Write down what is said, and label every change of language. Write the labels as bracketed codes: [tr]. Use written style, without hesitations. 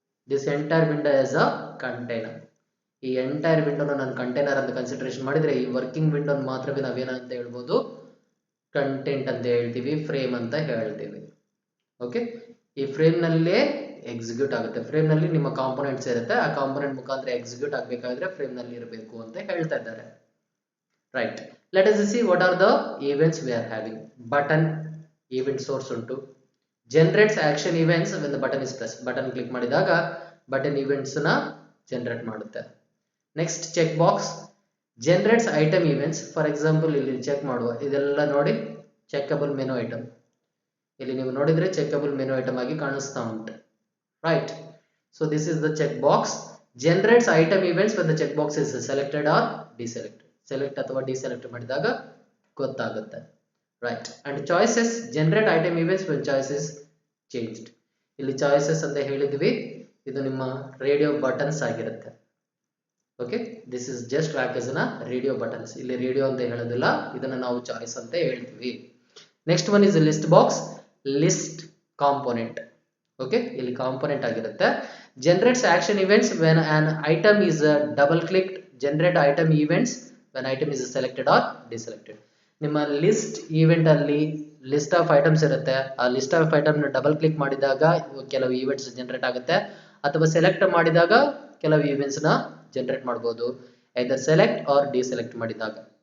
[en] This entire window as a container. [kn] ಈ entire ವಿಂಡೋನ ನಾನು container ಅಂತ ಕನ್ಸಿಡರೇಷನ್ ಮಾಡಿದ್ರೆ, ಈ ವರ್ಕಿಂಗ್ ವಿಂಡೋನ ಮಾತ್ರವೇ ನಾವೇನಂತ ಹೇಳ್ಬೋದು, ಕಂಟೆಂಟ್ ಅಂತ ಹೇಳ್ತೀವಿ, ಫ್ರೇಮ್ ಅಂತ ಹೇಳ್ತೀವಿ. ಓಕೆ, ಈ ಫ್ರೇಮ್ ನಲ್ಲೇ ಎಕ್ಸಿಕ್ಯೂಟ್ ಆಗುತ್ತೆ. ಫ್ರೇಮ್ ನಲ್ಲಿ ನಿಮ್ಮ ಕಾಂಪೊನೆಂಟ್ಸ್ ಇರುತ್ತೆ, ಆ ಕಾಂಪೊನೆಂಟ್ ಮುಖಾಂತರ ಎಕ್ಸಿಕ್ಯೂಟ್ ಆಗಬೇಕಾದ್ರೆ ಫ್ರೇಮ್ ನಲ್ಲಿ ಇರಬೇಕು ಅಂತ ಹೇಳ್ತಾ ಇದ್ದಾರೆ. [en] Right, let us see what are the events we are having. [kn] Button event source ಉಂಟು. [en] generates action events when the button is pressed. [kn] Button click ಮಾಡಿದಾಗ ಬಟನ್ events ನ ಜನರೇಟ್ ಮಾಡುತ್ತೆ. [en] Next check box generates item events. For example, [kn] ಇಲ್ಲಿ check ಮಾಡುವ, ಇದೆಲ್ಲ ನೋಡಿ [en] Checkable menu item. [kn] ಇಲ್ಲಿ ನೀವು ನೋಡಿದ್ರೆ ಚೆಕಬಲ್ ಮೆನು ಐಟಮ್ ಆಗಿ ಕಾಣಿಸ್ತಾ ಉಂಟು. [en] Right, so this is the check box. generates item events when the check box is selected or deselected. [kn] Select ಅಥವಾ ಡಿಸೆಲೆಕ್ಟ್ ಮಾಡಿದಾಗ ಗೊತ್ತಾಗುತ್ತೆ. Right, [en] And choices generate item events when choice is changed. [kn] ಇಲ್ಲಿ choices ಅಂತ ಹೇಳಿದ್ವಿ, ಇದು ನಿಮ್ಮ radio buttons ಆಗಿರುತ್ತೆ. Okay, [en] This is just act as a radio buttons. [kn] ಇಲ್ಲಿ ರೇಡಿಯೋ ಅಂತ ಹೇಳೋದಿಲ್ಲ, ಇದನ್ನ ನಾವು ಚಾಯ್ಸ್ ಅಂತ ಹೇಳ್ತೀವಿ. [en] Next one is list box, list component. [kn] Okay, ಇಲ್ಲಿ ಕಾಂಪೋನೆಂಟ್ ಆಗಿರುತ್ತೆ. [en] Generates action events when an item is double clicked. generate item events when item is selected or deselected. [kn] ನಿಮ್ಮ ಲಿಸ್ಟ್ ಈವೆಂಟ್ ಅಲ್ಲಿ ಲಿಸ್ಟ್ ಆಫ್ ಐಟಮ್ಸ್ ಇರುತ್ತೆ, ಆ list of item ನ double click ಮಾಡಿದಾಗ ಕೆಲವು events generate ಆಗುತ್ತೆ, ಅಥವಾ ಸೆಲೆಕ್ಟ್ ಮಾಡಿದಾಗ ಕೆಲವು ಈವೆಂಟ್ಸ್ ನ ಜನರೇಟ್ ಮಾಡಬಹುದು, [en] either select or deselect [kn] ಮಾಡಿದಾಗ.